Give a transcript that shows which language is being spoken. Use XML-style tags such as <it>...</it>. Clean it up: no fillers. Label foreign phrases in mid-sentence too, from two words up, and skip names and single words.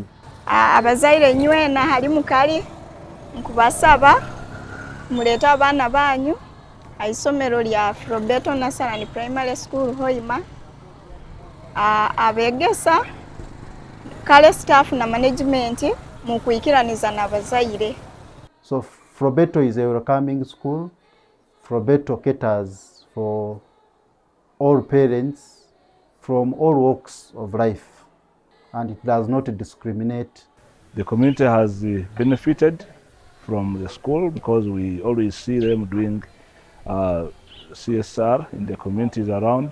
<nyo>Abazaire nywena hali mukali nkubasaba muleta abaana banyu aisomero lya Flobbeto Nursery and Primary School Hoima. Abegesa kale staff na management mu kuikiraniza n'abazaire.</nyo> <en>So Flobbeto is a welcoming school. Flobbeto caters for all parents from all walks of life, and it does not discriminate. The community has benefited from the school because we always see them doing CSR in the communities around.</en>